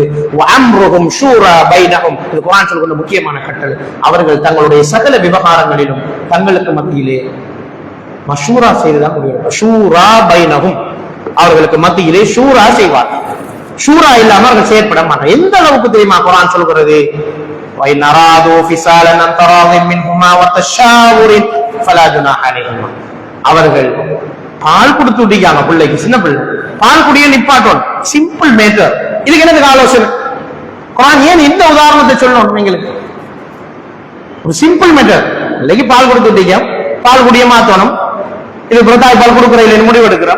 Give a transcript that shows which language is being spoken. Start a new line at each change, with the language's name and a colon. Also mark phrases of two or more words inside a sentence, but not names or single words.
Arabic: وأمرهم شورى بينهم,
Tamil: இது குர்ஆன் சொல்கிற முக்கியமான கட்டளை. அவர்கள் தங்களுடைய சகல விவகாரங்களிலும் தங்களுக்கு மத்தியிலே மஷூரா செய்துதான் முடிவெடுப்பார்.
Arabic: شورى بينهم,
Tamil: அவர்களுக்கு மத்தியிலே ஷூரா செய்வார். ஷூரா இல்லாம அவர்கள் செயற்பட மாட்டார். எந்த அளவுக்கு தெரியுமா குர்ஆன் சொல்கிறது?
Arabic: وَإِنْ أَرَادُوا فِصَالًا عَنْ تَرَاضٍ مِنْهُمَا وَتَشَاوُرٍ فَلَا جُنَاحَ عَلَيْهِمَا,
Tamil: அவர்கள் பால் கொடுத்து விட்டிக்காங்க பிள்ளைக்கு, சின்ன பிள்ளை பால் குடிய நிப்பாட்டோம்.
English: simple matter.
Tamil: இதுக்கு எனக்கு ஆலோசனை குர்ஆன் ஏன் இந்த உதாரணத்தை சொல்லணும்? எங்களுக்கு ஒரு
English: simple matter.
Tamil: பிள்ளைக்கு பால் கொடுத்து விட்டீங்க, பால் குடிய மாத்தணும். இது பிரதாய் பால் கொடுக்கிற இல்லை முடிவு எடுக்கிறோம்.